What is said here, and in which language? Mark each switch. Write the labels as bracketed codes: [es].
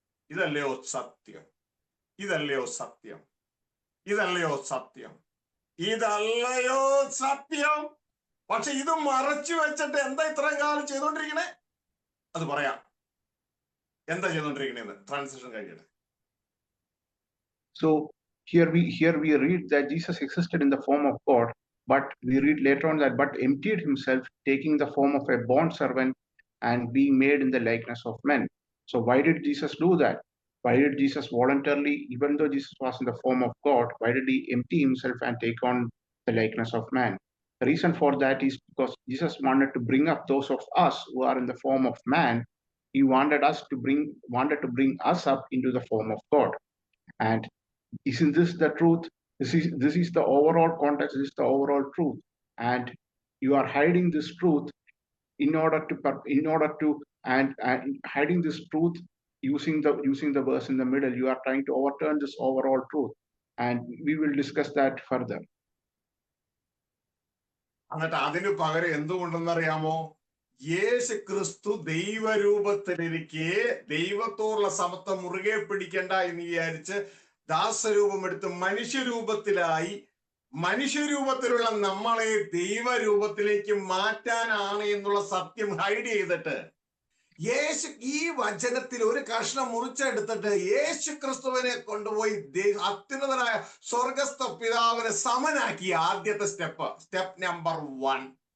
[ml] ഇതല്ലയോ സത്യം? ഇതല്ലയോ സത്യം? ഇതല്ലയോ സത്യം? ഇതല്ലയോ സത്യം? പക്ഷെ ഇത് മറച്ചു വെച്ചിട്ട് എന്താ ഇത്രയും കാലം ചെയ്തോണ്ടിരിക്കണേ? അത് പറയാം. എന്താ ചെയ്തോണ്ടിരിക്കണേന്ന് ട്രാൻസ്ലേഷൻ കഴിഞ്ഞിട്ട്. [en] So here we read that Jesus existed in the form of God, but we read later on that but emptied himself, taking the form of a bond servant and being made in the likeness of men. So why did Jesus do that? Why did Jesus voluntarily, even though Jesus was in the form of God, why did he empty himself and take on the likeness of man? The reason for that is because Jesus wanted to bring up those of us who are in the form of man. He wanted to bring us up into the form of God. And isn't this the truth? This is the overall context. This is the overall truth. And you are hiding this truth in order to hiding this truth using the verse in the middle. You are trying to overturn this overall truth, and we will discuss that further. [ml] എന്നിട്ട് അതിന് പകരം എന്തുകൊണ്ടെന്നറിയാമോ? യേശു ക്രിസ്തു ദൈവരൂപത്തിലിരിക്കെ ദൈവത്തോടുള്ള സമത്വം മുറുകെ പിടിക്കണ്ട എന്ന് വിചാരിച്ച് ദാസരൂപം എടുത്ത് മനുഷ്യരൂപത്തിലായി. മനുഷ്യരൂപത്തിലുള്ള നമ്മളെ ദൈവരൂപത്തിലേക്ക് മാറ്റാനാണ് എന്നുള്ള സത്യം ഹൈഡ് ചെയ്തിട്ട് യേശു ഈ വചനത്തിൽ ഒരു കഷ്ണം മുറിച്ചെടുത്തിട്ട് യേശു ക്രിസ്തുവിനെ കൊണ്ടുപോയി അത്യുന്നതനായ സ്വർഗസ്ഥ പിതാവിനെ സമനാക്കിയ ആദ്യത്തെ സ്റ്റെപ്പ് നമ്പർ 1.